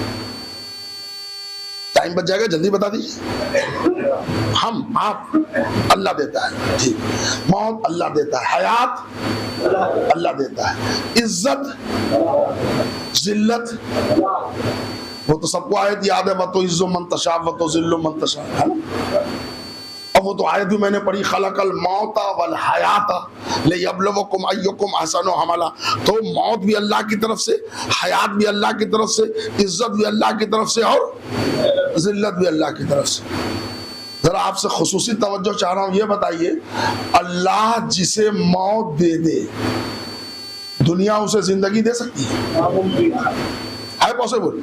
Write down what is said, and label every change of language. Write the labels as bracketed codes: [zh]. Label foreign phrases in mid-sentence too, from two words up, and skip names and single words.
[hi] टाइम बच जाएगा, जल्दी बता दीजिए। हम, आप, अल्लाह देता है। ठीक, मौत अल्लाह देता है, हयात अल्लाह देता है, इज्जत जिल्लत वो तो सबको आयत याद है, [ar] وتعز من تشاء وتذل من تشاء, [hi] है ना? और वो तो आयत भी मैंने पढ़ी, [ar] خلق الموت والحياة ليبلوكم أيكم أحسن عملا. [hi] तो मौत भी अल्लाह की तरफ से, हयात भी अल्लाह की तरफ से, इज्जत भी अल्लाह की तरफ से और जिल्लत भी अल्लाह की तरफ से। जरा आपसे खुसूसी तवज्जो चाह रहा हूं, ये बताइए, अल्लाह जिसे मौत दे दे, दुनिया उसे जिंदगी दे सकती है पॉसिबल?